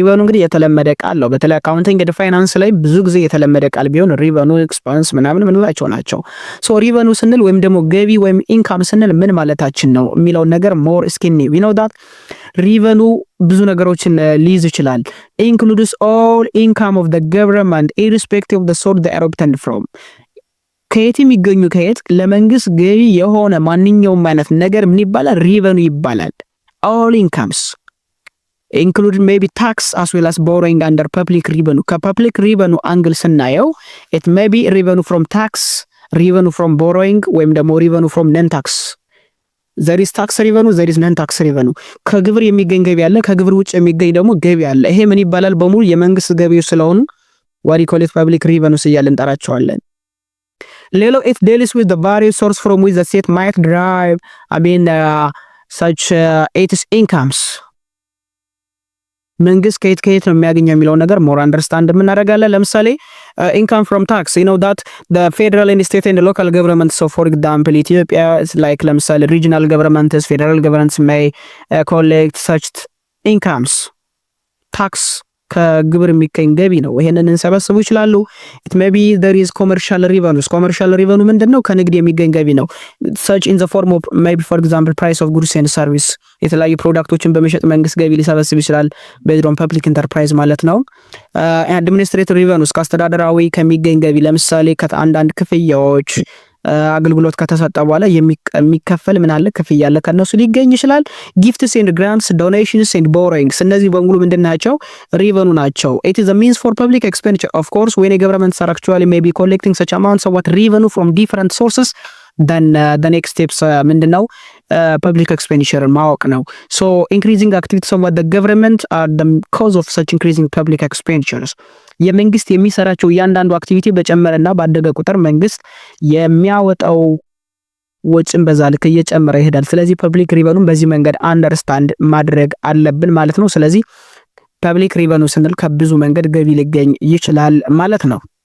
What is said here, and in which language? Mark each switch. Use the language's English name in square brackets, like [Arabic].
[Amharic] ሪቨኑ እንግዲህ የተለመደ ቃል ነው። በተለይ አካውንቲንግ ኤንድ ፋይናንስ ላይ ብዙ ጊዜ የተለመደ ቃል ቢሆን ሪቨኑ ኤክስፐንስ ምናምን ምንላቸው ናቸው። ሶ ሪቨኑ ስንል ወይም ደግሞ ገቢ ወይም ኢንካም ስንል ምን ማለታችን ነው የሚለው ነገር ሞር ስኪኒ ዊ ኖ ዳት ሪቨኑ ብዙ ነገሮችን ሊይዝ ይችላል። [English] ኢንክሉድስ ኦል ኢንካም ኦፍ ዘ ገቨርንመንት ኢሪስፔክቲቭ ኦፍ ዘ ሶርስ ዴይ አር ኦብቴንድ ፍሮም [Amharic] ከየት የሚገኙ ከየት ለመንግስት ገቢ የሆነ ማንኛውም አይነት ነገር ምን ይባላል? ሪቨኑ ይባላል። [English] all incomes include maybe tax as well as borrowing under public revenue። [Amharic] ከፐብሊክ ሪቨኑ አንግል ስናየው [English] it may be revenue from tax, revenue from borrowing [Amharic] ወይም ደግሞ [English] revenue from non tax። there is tax revenue, there is non tax revenue። [Amharic] ከግብር የሚገኝ ገቢ አለ፣ ከግብር ውጭ የሚገኝ ደግሞ ገቢ አለ። ይሄ ምን ይባላል? በሙሉ የመንግስት ገቢዎች ስለሆኑ [English] what we call it public revenues [Amharic] እያልን እንጠራቸዋለን። ሌላው [English] it deals with the various source from which the state might derive such its incomes። [Amharic] መንግስት ከየት ነው የሚያገኘው የሚለው ነገር ሞር አንደርስታንድ የምናደርጋለን። ለምሳሌ [English] income from tax, you know that the federal and state and local governments, so for example Ethiopia is like ለምሳሌ regional governments, federal governments may collect such incomes tax [Amharic] ከግብር የሚገኝ ገቢ ነው። ይሄንን እንሰበስቡ ይችላሉ። [English] it may be there is commercial revenues። commercial revenue [Amharic] ምንድነው? ከንግድ የሚገኝ ገቢ ነው። [English] such in the form of maybe for example price of goods and service። [Amharic] የተለያዩ ፕሮዳክቶችን በመሸጥ መንግስት ገቢ ሊሰበስብ ይችላል። [English] based on public enterprise [Amharic] ማለት ነው። [English] administrative revenues [Amharic] ከአስተዳደራዊ ከሚገኝ ገቢ ለምሳሌ ከአንዳንድ ክፍያዎች አገልግሎት ከተሰጠ በኋላ የሚከፈል ምን አለ? ክፍያ አለ፣ ከነሱ ሊገኝ ይችላል። [English] gifts and grants, donations and borrowings [Amharic] እነዚህ በሙሉ ምንድናቸው? ሪቨኑ ናቸው። [English] it is a means for public expenditure of course when a government are actually maybe collecting such amounts of what revenue from different sources then the next steps [Amharic] ምንድነው? public expenditure ማወቅ ነው። [English] so increasing activities of what the government are the cause of such increasing public expenditures። [Amharic] የመንግስት የሚሰራቸው እያንዳንዱ አክቲቪቲ በጨመረና ባደገ ቁጥር መንግስት የሚያወጣው ወጭን በዛ ልክ እየጨመረ ይሄዳል። ስለዚህ ፐብሊክ ሪቨኑን በዚህ መንገድ አንደርስታንድ ማድረግ አለብን ማለት ነው። ስለዚህ ፐብሊክ ሪቨኑ ስንል ከብዙ መንገድ ገቢ ሊገኝ ይችላል ማለት ነው።